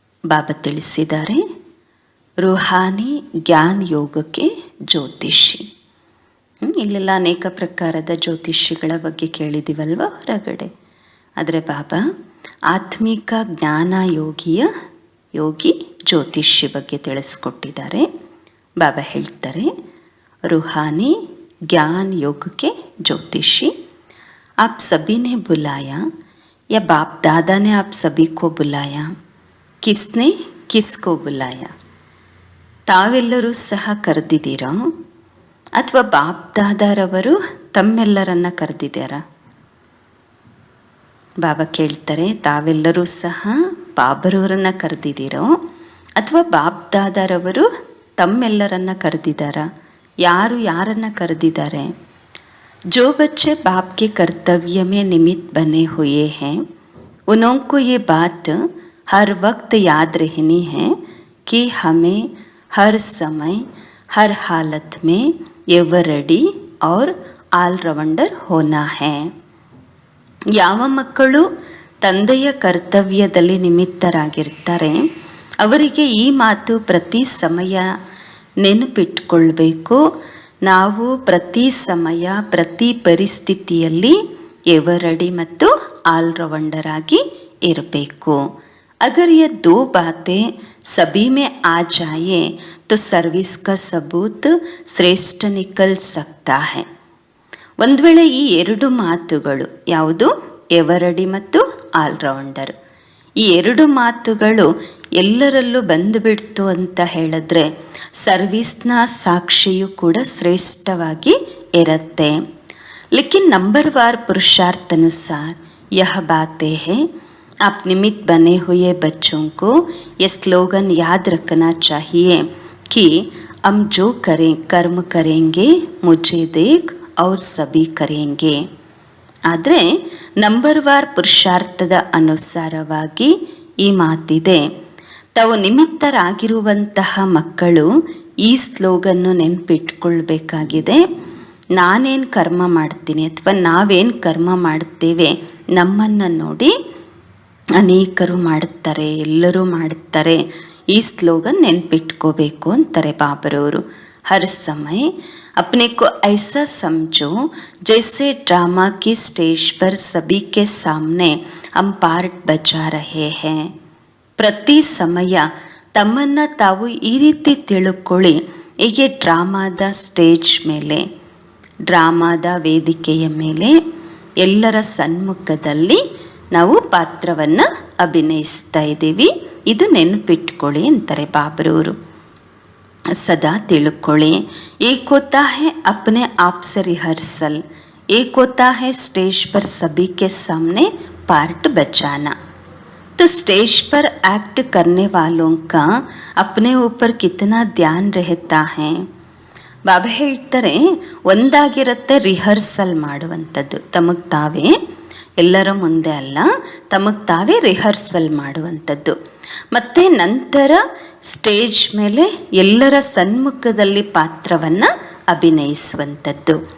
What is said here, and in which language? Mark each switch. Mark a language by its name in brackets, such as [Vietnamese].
[Kannada] ಬಾಬಾ ತಿಳಿಸಿದ್ದಾರೆ, ರೂಹಾನಿ ಜ್ಞಾನ ಯೋಗಕ್ಕೆ ಜ್ಯೋತಿಷಿ. ಇಲ್ಲೆಲ್ಲ ಅನೇಕ ಪ್ರಕಾರದ ಜ್ಯೋತಿಷಿಗಳ ಬಗ್ಗೆ ಕೇಳಿದ್ದೀವಲ್ವ ಹೊರಗಡೆ. ಆದರೆ ಬಾಬಾ ಆತ್ಮಿಕ ಜ್ಞಾನ ಯೋಗಿ ಜ್ಯೋತಿಷಿ ಬಗ್ಗೆ ತಿಳಿಸ್ಕೊಟ್ಟಿದ್ದಾರೆ. ಬಾಬಾ ಹೇಳ್ತಾರೆ, [Hindi] रूहानी ज्ञान योग के ज्योतिषी, आप सभी ने बुलाया या बाप दादा ने आप सभी को बुलाया? किसने किसको बुलाया? [Kannada] ತಾವೆಲ್ಲರೂ ಸಹ ಕರೆದಿದ್ದೀರೋ ಅಥವಾ ಬಾಪ್ ದಾದಾರವರು ತಮ್ಮೆಲ್ಲರನ್ನ ಕರೆದಿದ್ದಾರಾ? ಬಾಬಾ ಕೇಳ್ತಾರೆ, ತಾವೆಲ್ಲರೂ ಸಹ ಬಾಬರವರನ್ನು ಕರೆದಿದ್ದೀರೋ ಅಥವಾ ಬಾಪ್ ದಾದಾರವರು ತಮ್ಮೆಲ್ಲರನ್ನ ಕರೆದಿದ್ದಾರಾ? ಯಾರು ಯಾರನ್ನು ಕರೆದಿದ್ದಾರೆ? [Hindi] जो बच्चे बाप के कर्तव्य में निमित्त बने हुए हैं, उनको ये बात हर वक्त याद रहनी है कि हमें हर समय हर हालत में एवर रेडी और ಆಲ್ರೌಂಡರ್ ಹೋನಾ ಹೇ. [Kannada] ಯಾವ ಮಕ್ಕಳು ತಂದೆಯ ಕರ್ತವ್ಯದಲ್ಲಿ ನಿಮಿತ್ತರಾಗಿರ್ತಾರೆ ಅವರಿಗೆ ಈ ಮಾತು ಪ್ರತಿ ಸಮಯ ನೆನಪಿಟ್ಕೊಳ್ಬೇಕು. ನಾವು ಪ್ರತಿ ಸಮಯ ಪ್ರತಿ ಪರಿಸ್ಥಿತಿಯಲ್ಲಿ ಎವರ್ ರೆಡಿ ಮತ್ತು ಆಲ್ರೌಂಡರ್ ಆಗಿ ಇರಬೇಕು. [Hindi] ಅಗರ್ ये दो बातें सभी में आ जाए तो सर्विस का सबूत श्रेष्ठ निकल सकता है. [Kannada] ಒಂದು ವೇಳೆ ಈ ಎರಡು ಮಾತುಗಳು ಯಾವುದು, ಎವರಡಿ ಮತ್ತು ಆಲ್ರೌಂಡರ್, ಈ ಎರಡು ಮಾತುಗಳು ಎಲ್ಲರಲ್ಲೂ ಬಂದುಬಿಡ್ತು ಅಂತ ಹೇಳಿದ್ರೆ ಸರ್ವಿಸ್ನ ಸಾಕ್ಷಿಯು ಕೂಡ ಶ್ರೇಷ್ಠವಾಗಿ ಇರುತ್ತೆ. [Hindi] लेकिन नंबरवार पुरुषार्थ अनुसार यह बातें हैं, आप निमित्त बने हुए बच्चों को ये स्लोगन याद रखना चाहिए कि हम जो करें कर्म करेंगे मुझे देख और सभी करेंगे. [Kannada] ಆದರೆ ನಂಬರ್ವಾರ್ ಪುರುಷಾರ್ಥದ ಅನುಸಾರವಾಗಿ ಈ ಮಾತಿದೆ. ತಾವು ನಿಮಿತ್ತರಾಗಿರುವಂತಹ ಮಕ್ಕಳು ಈ ಸ್ಲೋಗನ್ನು ನೆನಪಿಟ್ಕೊಳ್ಬೇಕಾಗಿದೆ. ನಾನೇನು ಕರ್ಮ ಮಾಡ್ತೀನಿ ಅಥವಾ ನಾವೇನು ಕರ್ಮ ಮಾಡ್ತೇವೆ, ನಮ್ಮನ್ನು ನೋಡಿ ಅನೇಕರು ಮಾಡುತ್ತಾರೆ, ಎಲ್ಲರೂ ಮಾಡುತ್ತಾರೆ. ಈ ಸ್ಲೋಗನ್ ನೆನಪಿಟ್ಕೋಬೇಕು ಅಂತಾರೆ ಬಾಬರವರು. [Hindi] हर समय अपने को ऐसा समझो जैसे ड्रामा की स्टेज पर सभी के सामने हम पार्ट बजा रहे हैं. [Kannada] ಪ್ರತಿ ಸಮಯ ತಮ್ಮನ್ನು ತಾವು ಈ ರೀತಿ ತಿಳ್ಕೊಳ್ಳಿ, ಹೀಗೆ ಡ್ರಾಮಾದ ಸ್ಟೇಜ್ ಮೇಲೆ, ಡ್ರಾಮಾದ ವೇದಿಕೆಯ ಮೇಲೆ ಎಲ್ಲರ ಸನ್ಮುಖದಲ್ಲಿ ನಾವು ಪಾತ್ರವನ್ನು ಅಭಿನಯಿಸ್ತಾ ಇದ್ದೀವಿ. ಇದು ನೆನಪಿಟ್ಕೊಳ್ಳಿ ಅಂತಾರೆ ಬಾಬರವರು. [Hindi] सदा तिलकोले एक होता है अपने आप से रिहर्सल, एक होता है स्टेज पर सभी के सामने पार्ट बचाना. तो स्टेज पर एक्ट करने वालों का अपने ऊपर कितना ध्यान रहता है. [Kannada] ಬಾಬಾ ಹೇಳ್ತಾರೆ, ಒಂದಾಗಿರುತ್ತೆ ರಿಹರ್ಸಲ್ ಮಾಡುವಂಥದ್ದು, ತಮಗೆ ತಾವೇ, ಎಲ್ಲರ ಮುಂದೆ ಅಲ್ಲ, ತಮಗೆ ತಾವೇ ರಿಹರ್ಸಲ್ ಮಾಡುವಂಥದ್ದು. ಮತ್ತು ನಂತರ ಸ್ಟೇಜ್ ಮೇಲೆ ಎಲ್ಲರ ಸನ್ಮುಖದಲ್ಲಿ ಪಾತ್ರವನ್ನು ಅಭಿನಯಿಸುವಂಥದ್ದು.